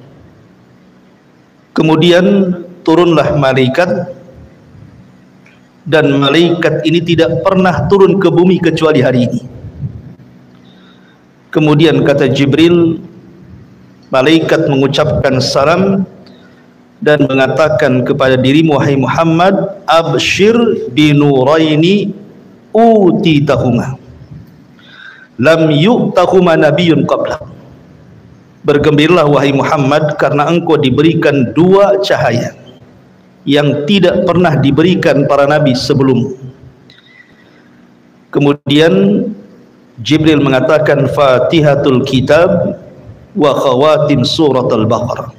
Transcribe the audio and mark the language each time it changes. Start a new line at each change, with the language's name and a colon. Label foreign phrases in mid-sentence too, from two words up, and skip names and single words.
Indonesian: Kemudian turunlah malaikat, dan malaikat ini tidak pernah turun ke bumi kecuali hari ini. Kemudian kata Jibril, malaikat mengucapkan salam dan mengatakan kepada dirimu, wahai Muhammad,
Arabic: أبشر بنورين أوتيتهما لم يؤتهما نبي قبل.
Indonesian: Bergembiralah wahai Muhammad, karena engkau diberikan 2 cahaya yang tidak pernah diberikan para nabi sebelummu.
Arabic: Kemudian Jibril mengatakan, فاتحة الكتاب وخواتيم سورة البقرة.